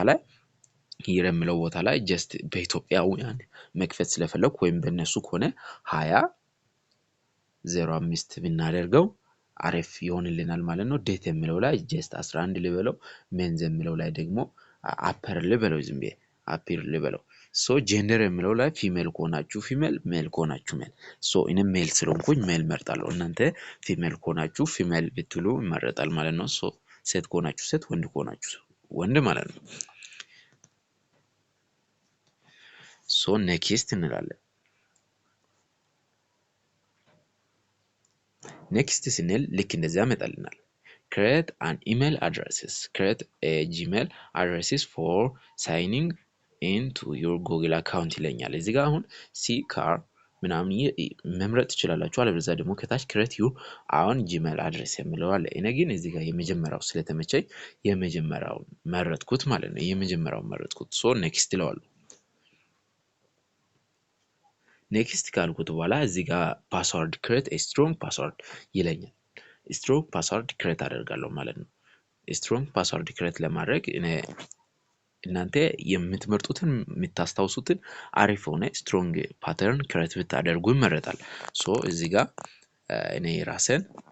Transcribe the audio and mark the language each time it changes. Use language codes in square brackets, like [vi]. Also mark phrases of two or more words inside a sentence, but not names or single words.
[am] ቦታ ላይ ጀስት በኢትዮጵያውያን መክፈት ስለፈለኩ ወይም በእነሱ ከሆነ 2005 ብናደርገው አሪፍ ይሆንልናል ማለት ነው። ዴት የሚለው ላይ ጀስት 11 ልበለው። ሜንዝ የሚለው ላይ ደግሞ አፐር ልበለው። ዝም ብዬ አፒር ልበለው። [en] so gender [am] የሚለው ላይ ፊሜል ከሆናችሁ ፊሜል፣ ሜል ከሆናችሁ ሜል። ሶ እኔ ሜል ስለሆንኩኝ ሜል መርጣለሁ። እናንተ ፊሜል ከሆናችሁ ፊሜል ብትሉ ይመረጣል ማለት ነው። ሶ ሴት ከሆናችሁ ሴት፣ ወንድ ከሆናችሁ ወንድ ማለት ነው። [en] so next [am] እንላለን። ኔክስት ስንል ልክ እንደዚህ ያመጣልናል። [en] create an email addresses create a gmail addresses for signing into your google account [am] ይለኛል። እዚህ ጋር አሁን ሲካር ምናምን መምረጥ ትችላላችሁ። አለበለዚያ ደግሞ ከታች [en] create your own gmail address [am] የሚለው አለ። እኔ ግን እዚህ ጋር የመጀመሪያው ስለተመቸኝ የመጀመሪያውን መረጥኩት ማለት ነው። የመጀመሪያውን መረጥኩት። [en] so next [am] ይለዋለሁ። ኔክስት ካልኩት በኋላ እዚህ ጋር [en] password create a strong password [am] ይለኛል። [en] strong password create [am] አደርጋለሁ ማለት ነው። [en] strong password create [am] ለማድረግ እናንተ የምትመርጡትን የምታስታውሱትን አሪፍ ሆነ [en] strong pattern create [am] ብታደርጉ ይመረጣል። ሶ እዚህ ጋር እኔ ራሴን